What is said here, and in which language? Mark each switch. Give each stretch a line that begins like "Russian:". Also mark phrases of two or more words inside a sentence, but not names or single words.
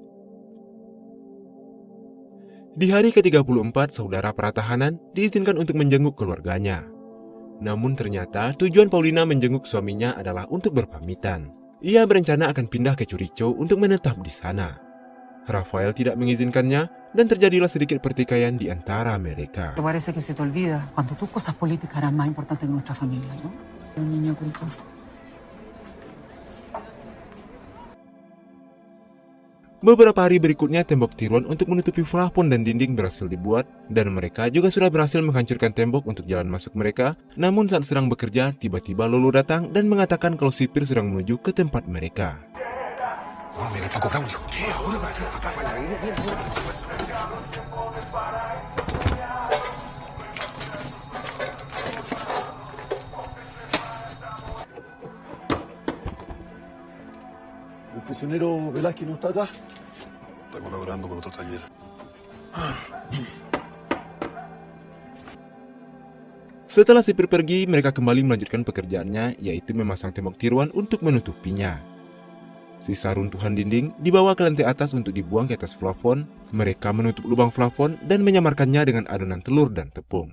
Indonesian: Di hari ke-34, saudara para tahanan diizinkan untuk menjenguk keluarganya. Namun ternyata tujuan Paulina menjenguk suaminya adalah untuk berpamitan. Ia berencana akan pindah ke Churicho untuk menetap di sana. Rafael tidak mengizinkannya dan terjadilah sedikit pertikaian di antara mereka.
Spanish: Parece que se te olvida cuando tus cosas políticas eran más importantes que nuestra familia, ¿no? Un niño con todo.
Indonesian: Beberapa hari berikutnya tembok tiruan untuk menutupi plafon dan dinding berhasil dibuat dan mereka juga sudah berhasil menghancurkan tembok untuk jalan masuk mereka. Namun saat sedang bekerja, tiba-tiba Lolo datang dan mengatakan kalau sipir sedang menuju ke tempat mereka.
Spanish: Oh, mira, Paco Braulio. ¿Qué? Ahora va a ser papá. ¿El prisionero Velázquez no está acá? Está colaborando con otro taller.
Indonesian: Setelah sipir pergi, mereka kembali melanjutkan pekerjaannya, yaitu memasang tembok tiruan untuk menutupinya. Sisa runtuhan dinding dibawa ke lantai atas untuk dibuang ke atas plafon. Mereka menutup lubang plafon dan menyamarkannya dengan adonan telur dan tepung.